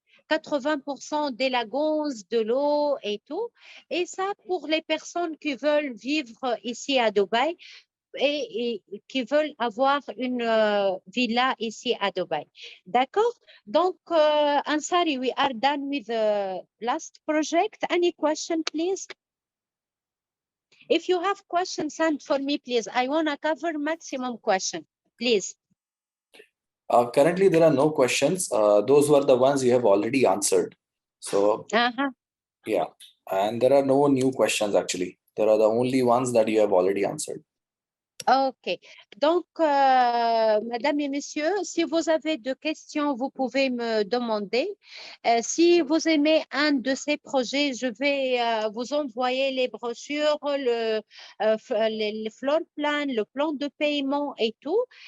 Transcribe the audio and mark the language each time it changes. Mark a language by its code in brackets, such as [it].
[fr] 80% des lagons, de l'eau et tout. Et ça, pour les personnes qui veulent vivre ici à Dubaï, et qui veulent avoir une villa ici à Dubaï. D'accord? [en] Donc, Ansari, we are done with the last project. Any question, please? If you have questions, send for me, please. I want to cover maximum question, please. Currently, there are no questions. Those were the ones you have already answered. So, yeah. And there are no new questions, actually. There are the only ones that you have already answered. Okay. [fr] Donc, mesdames et messieurs, si vous avez des questions, vous pouvez me demander. Si vous aimez un de ces projets, je vais vous envoyer les brochures, le floor plan, le plan de paiement et tout.